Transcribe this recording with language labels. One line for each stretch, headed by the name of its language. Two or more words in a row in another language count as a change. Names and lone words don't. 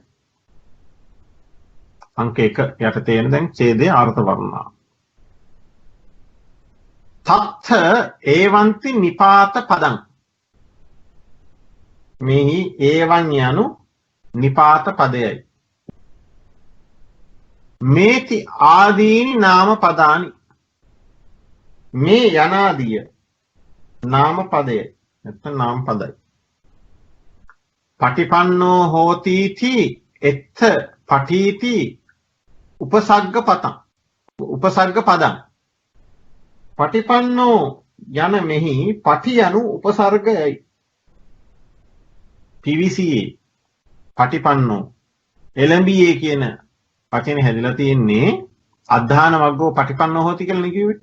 Sinhala: අංක 1 යට තියෙන දැන් ඡේදයේ අර්ථ වර්ණනා
Pali: තත්ථ ඒවන්ති නිපාත පදං
Sinhala: මෙහි ඒවන් යනු නිපාත පදයයි
Pali: මේති ආදීනි නාම පදානි
Sinhala: මේ යනාදිය නාම පදයයි නැත්නම් නාම පදයි
Pali: පටිපන්නෝ හෝති ති එත්ත පඨීති උපසග්ග පතං උපසග්ග පදං
Sinhala: පටිපන්නෝ යන මෙහි පටි යනු උපසර්ගයයි. පිවිසියේ පටිපන්නෝ එළඹියේ කියන වචනේ හැදිලා තියෙන්නේ
Pali: අද්ධාන වග්ගෝ පටිපන්නෝ හෝති
Sinhala: කියලා නේ කිව්වේ.